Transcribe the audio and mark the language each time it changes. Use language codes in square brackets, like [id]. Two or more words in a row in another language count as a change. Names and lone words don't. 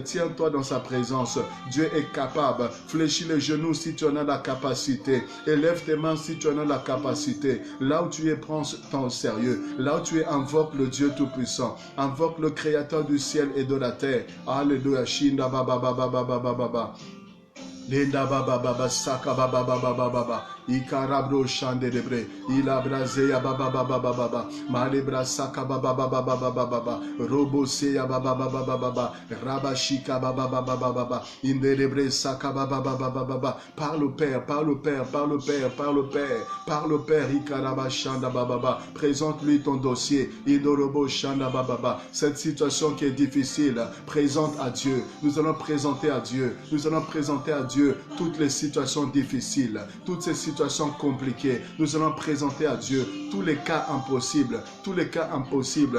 [fr] Tiens-toi dans sa présence. Dieu est capable. Fléchis les genoux si tu en as la capacité. Élève tes mains si tu en as la capacité. Là où tu es, prends ton sérieux. Là où tu es, invoque le Dieu Tout-Puissant. Invoque le Créateur du ciel et de la terre. Alléluia. Shinda baba baba baba baba baba. Linda baba baba saka baba baba baba. Ikarabro Shandebre, Ilabrazea Baba Baba Baba, Malebra Saka Baba Baba Baba Baba, Robosea Baba Baba Baba, Rabashika Baba Baba Baba, Inderebre Saka Baba Baba Baba, par le Père, par le Père, par le Père, par le Père, par le Père, Ikarabashanda Baba, présente-lui ton dossier, Idorobo Shanda Baba, cette situation qui est difficile, présente à Dieu, nous allons présenter à Dieu, nous allons présenter à Dieu toutes les situations difficiles, toutes ces situations compliquées, nous allons présenter à Dieu tous les cas impossibles, tous les cas impossibles.